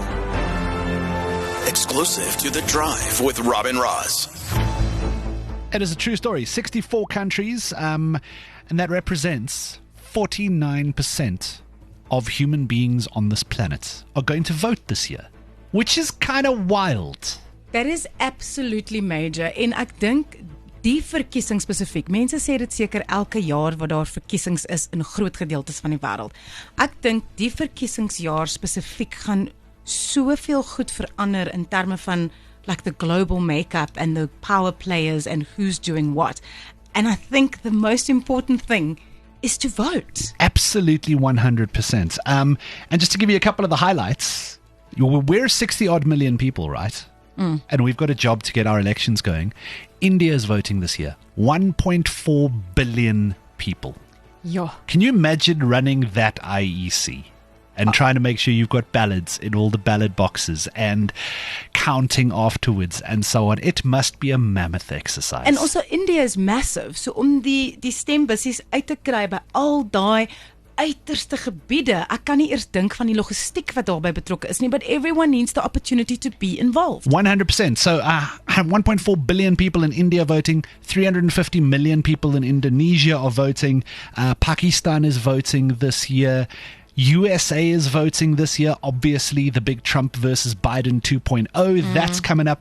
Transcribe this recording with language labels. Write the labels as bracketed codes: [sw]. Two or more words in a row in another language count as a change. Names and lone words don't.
[en] Exclusive to The Drive with Robin Ross. It is a true story. 64 countries, and that represents 49% of human beings on this planet are going to vote this year, which is kind of wild. That is absolutely major. [af] En ek dink die verkiesing spesifiek. Mense sê dit seker elke jaar wat daar verkiesings is in groot gedeeltes van die wêreld. Ek dink die verkiesingsjaar spesifiek gaan soveel goed verander in terme van [en] like the global makeup and the power players and who's doing what. And I think the most important thing is to vote. Absolutely 100%. And just to give you a couple of the highlights, we're 60 odd million people, right? And we've got a job to get our elections going. India is voting this year. 1.4 billion people. Yeah. Can you imagine running that IEC and trying to make sure you've got ballots in all the ballot boxes and counting afterwards and so on? It must be a mammoth exercise. And also India is massive. [af] So om die stembussies uit te kry by al daai uiterste gebiede. Ek kan nie eers dink van die logistiek wat daarbey betrokke is nie, [en] but everyone needs the opportunity to be involved. 100%. So 1.4 billion people in India voting, 350 million people in Indonesia are voting, Pakistan is voting this year, USA is voting this year, obviously the big Trump versus Biden 2.0, that's coming up.